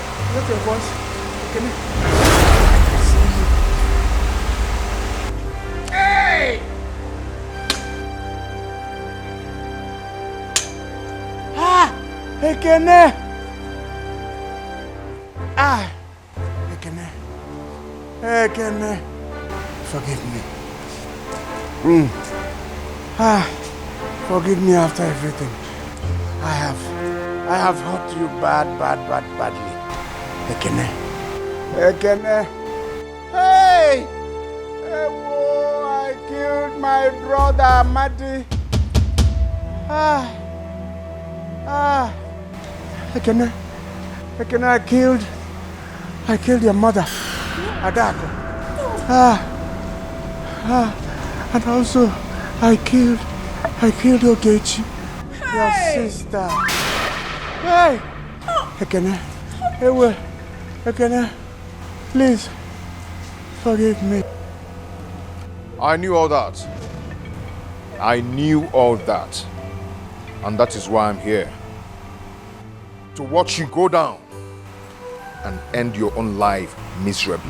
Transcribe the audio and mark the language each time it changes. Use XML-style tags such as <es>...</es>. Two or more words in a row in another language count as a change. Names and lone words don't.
<en>that your voice? Ekene. Hey! Ah! Ekene! Ah! Ekene. Ekene. Forgive me. Ah! Forgive me after everything. I have hurt you badly. Ekene. Ekene. Hey! Whoa, I killed my brother Amadi. Ekene. Ekene, I killed your mother, Adako. And also I killed Ogechi, your sister. Hey! Ekene. Ekene, please forgive me. I knew all that. And that is why I'm here. To watch you go down and end your own life miserably.</en>